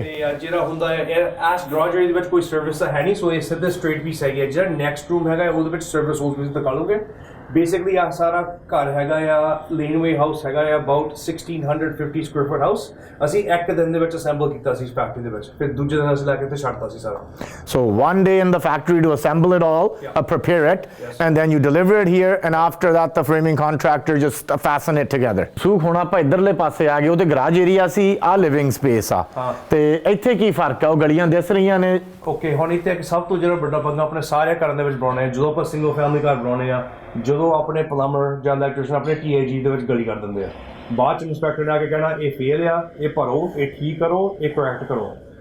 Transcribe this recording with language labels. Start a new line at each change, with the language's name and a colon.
Punjabi: ਤੇ ਜਿਹੜਾ ਹੁੰਦਾ ਹੈ ਐਸ ਗਰਾਜ ਏਰੀਆ ਦੇ ਵਿੱਚ ਕੋਈ ਸਰਵਿਸ ਤਾਂ ਹੈ ਨਹੀਂ, ਸੋ ਇਹ ਸਿੱਧੇ ਸਟ੍ਰੇਟ ਪੀਸ ਹੈਗੀ ਹੈ। ਜਿਹੜਾ ਨੈਕਸਟ ਰੂਮ ਹੈਗਾ ਉਹਦੇ ਵਿੱਚ ਸਰਵਿਸ ਹੋਊ, ਤੁਸੀਂ ਦਿਖਾ ਲਓਗੇ। ਬੇਸਿਕਲੀ ਆ ਸਾਰਾ ਘਰ ਹੈਗਾ ਆ, ਲੇਨਵੇ ਹਾਊਸ ਹੈਗਾ ਆ, ਅਬਾਊਟ 1650 ਸਕੁਅਰ ਫੁੱਟ ਹਾਊਸ। ਅਸੀਂ ਇੱਕ ਦਿਨ ਦੇ ਵਿੱਚ ਅਸੈਂਬਲ ਕੀਤਾ ਸੀ ਫੈਕਟਰੀ ਦੇ ਵਿੱਚ, ਫਿਰ ਦੂਜੇ ਦਿਨ ਅਸੀਂ ਲੈ ਕੇ ਇੱਥੇ ਛੱਡਤਾ ਸੀ ਸਾਰਾ।
English: So 1 day in the factory to assemble it all, prepare it, and then you deliver it here, and after that the framing contractor just fasten it together.
Punjabi: ਸੂਖ ਹੁਣ ਆਪਾਂ ਇੱਧਰਲੇ ਪਾਸੇ ਆ ਗਏ, ਉਹਦੇ ਗਰਾਜ ਏਰੀਆ ਸੀ, ਆ ਲਿਵਿੰਗ ਸਪੇਸ ਆ, ਤੇ ਇੱਥੇ ਕੀ ਫਰਕ ਆ? ਉਹ ਗਲੀਆਂ ਦਿਸ ਰਹੀਆਂ ਨੇ। ਓਕੇ। ਹੁਣ ਇੱਥੇ ਇੱਕ ਸਭ ਤੋਂ ਜਿਹੜਾ ਵੱਡਾ ਪੰਗਾ ਆਪਣੇ ਸਾਰੇ ਘਰਾਂ ਦੇ ਵਿੱਚ ਬਣਾਉਣੇ ਆ, ਜਦੋਂ ਆਪਾਂ ਸਿੰਗਲ ਫੈਮਿਲੀ ਘਰ ਬਣਾਉਣੇ ਆ, ਜਦੋਂ ਆਪਣੇ ਪਲੰਬਰ ਜਾਂ ਇਲੈਕਟ੍ਰੀਸ਼ੀਅਨ ਆਪਣੇ TAG ਦੇ ਵਿੱਚ ਗਲੀ ਕਰ ਦਿੰਦੇ ਆ, ਬਾਅਦ ਚ ਇੰਸਪੈਕਟਰ ਨੇ ਆ ਕੇ ਕਹਿਣਾ ਇਹ ਫੇਲ ਆ, ਇਹ ਭਰੋ, ਇਹ ਠੀਕ ਕਰੋ, ਇਹ ਕਰੈਕਟ ਕਰੋ।